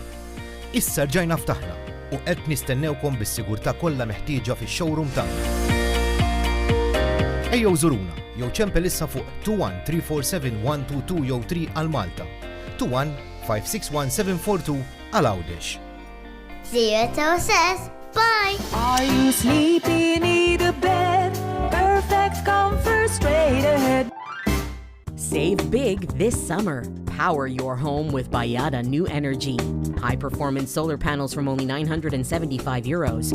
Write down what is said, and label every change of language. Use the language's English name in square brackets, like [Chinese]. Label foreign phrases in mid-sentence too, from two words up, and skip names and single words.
[Maltese] Issa rġajna ftaħna u qed nistennewkom bis-sigurtà kollha meħtieġa fix-showroom tagħna. Ejjew żuruna jew ċempel issa fuq 21347 jew 3 għal Malta, 21561 għal Għawdex. [English] See you at OSS. Bye. Are you sleepy? Need a bed? Perfect comfort straight ahead. Save big this summer. Power your home with Bayada New Energy. High-performance solar panels from only €975.